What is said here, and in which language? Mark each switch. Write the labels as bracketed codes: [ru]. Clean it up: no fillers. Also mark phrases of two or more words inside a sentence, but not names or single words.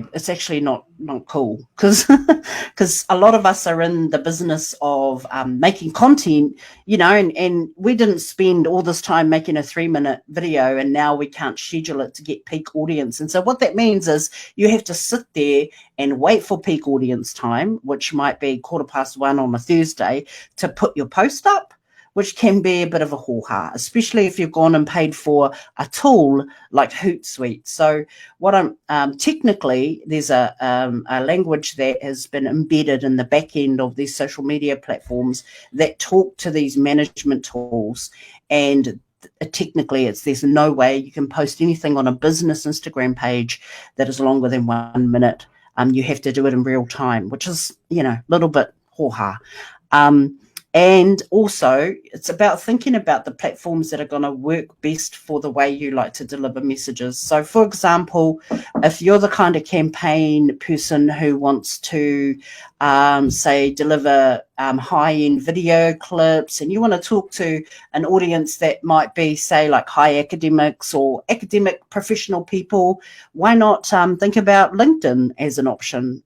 [en] It's actually not cool, because a lot of us are in the business of making content, and we didn't spend all this time making a 3-minute video, and now we can't schedule it to get peak audience. And so what that means is you have to sit there and wait for peak audience time, which might be 1:15 on a Thursday, to put your post up, which can be a bit of a hoo-ha, especially if you've gone and paid for a tool like Hootsuite. So what technically, there's a language that has been embedded in the back end of these social media platforms that talk to these management tools. And technically, there's no way you can post anything on a business Instagram page that is longer than 1 minute. You have to do it in real time, which is, a little bit hoo-ha. And also, it's about thinking about the platforms that are going to work best for the way you like to deliver messages. So, for example, if you're the kind of campaign person who wants to, say, deliver high-end video clips, and you want to talk to an audience that might be, say, like high academics or academic professional people, why not think about LinkedIn as an option?